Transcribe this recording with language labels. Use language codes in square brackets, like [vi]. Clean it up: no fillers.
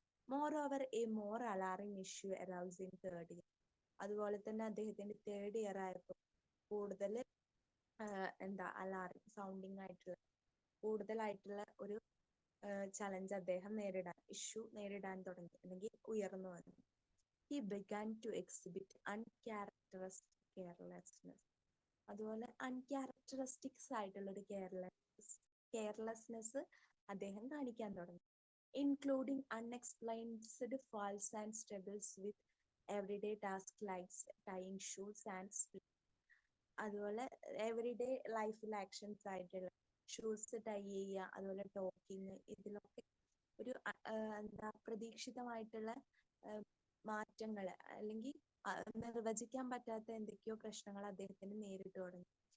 [en] More more alarming issue arouse in third year. [ml] അതുപോലെ തന്നെ അദ്ദേഹത്തിന്റെ തേർഡ് ഇയർ ആയപ്പോൾ കൂടുതൽ അലാറിംഗ് സൗണ്ടിങ് ആയിട്ടുള്ള കൂടുതലായിട്ടുള്ള ഒരു ചലഞ്ച് അദ്ദേഹം നേരിടാൻ തുടങ്ങി, അല്ലെങ്കിൽ ഉയർന്നു വന്നു. [en] He began to exhibit uncharacteristic carelessness. [ml] അതുപോലെ അൺക്യാരക്ടറിസ്റ്റിക്സ് ആയിട്ടുള്ള ഒരു കെയർലെസ്നെസ് അദ്ദേഹം കാണിക്കാൻ തുടങ്ങി. [en] Including unexplained falls and struggles with everyday task likes tying shoes and split. [ml] അതുപോലെ എവറിഡേ ലൈഫിൽ ആക്ഷൻസ് ആയിട്ടുള്ള ഷൂസ് ടൈ ചെയ്യുക, അതുപോലെ ടോക്കിങ്, ഇതിലൊക്കെ ഒരു പ്രതീക്ഷിതമായിട്ടുള്ള മാറ്റങ്ങൾ അല്ലെങ്കിൽ നിർവചിക്കാൻ പറ്റാത്ത എന്തൊക്കെയോ പ്രശ്നങ്ങൾ അദ്ദേഹത്തിന് നേരിട്ട് തുടങ്ങി.